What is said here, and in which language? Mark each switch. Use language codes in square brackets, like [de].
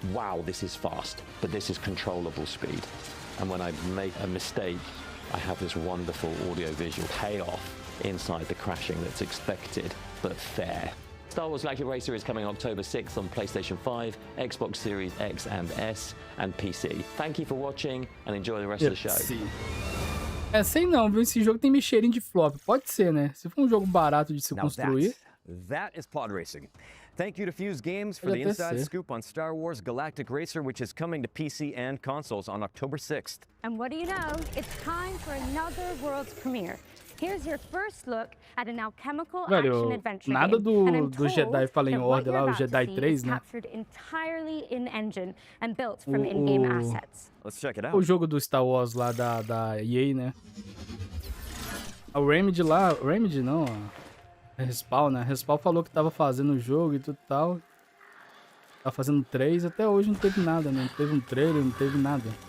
[en] Wow, this is fast, but this is controllable speed. And when I make a mistake, I have this wonderful audio-visual payoff inside the crashing that's expected, but fair. Star Wars Galactic Racer is coming October 6th on PlayStation 5, Xbox Series X and S, and PC. Thank you for watching, and enjoy the rest of the show. [pt] É, sei não, viu? Esse jogo tem meio cheirinho de flop. Pode ser, né? Se for um jogo barato de se construir... [en] That is pod racing. Thank you to Fuse Games for the inside scoop on Star Wars Galactic Racer, which is coming to PC and consoles on October 6th. And what do you know? It's time for another world's premiere. Here's your first look at an alchemical action adventure [pt] nada [en] game. [pt] do Jedi Fallen Order lá, o Jedi 3, né? [en] Captured entirely in engine and built from in-game assets. Let's check it out. [pt] O jogo do Star Wars lá da EA, né? O Remedy lá, Remedy não, a Respawn, né? A Respawn falou que tava fazendo o jogo e tudo tal. Tá fazendo 3, até hoje não teve nada, né? Não teve um trailer, não teve nada.